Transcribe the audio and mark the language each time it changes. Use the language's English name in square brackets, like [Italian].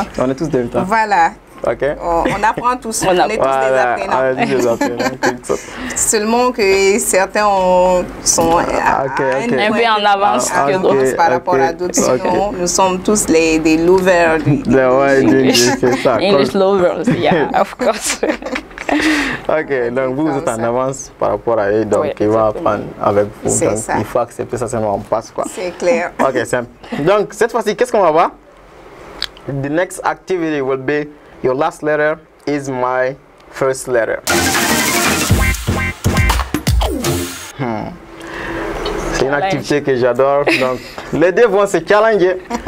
[French] est tous débutants. Voilà. [English] Okay. [French] On apprend tous, on est tous des apprenants. Seulement que certains sont un peu en avance que d'autres par rapport à d'autres. Sinon, nous sommes tous des lovers c'est ça. [English] English lovers, yeah, of course. [French] Ok, donc vous êtes en avance par rapport à eux, donc il va apprendre avec vous. Donc il faut accepter ça, seulement on passe, quoi. C'est clair. Ok, simple. Donc cette fois-ci, qu'est-ce qu'on va voir? [English] The next activity will be your last letter is my first letter. [French] C'est une activité que j'adore. Donc, les deux vont se challenger.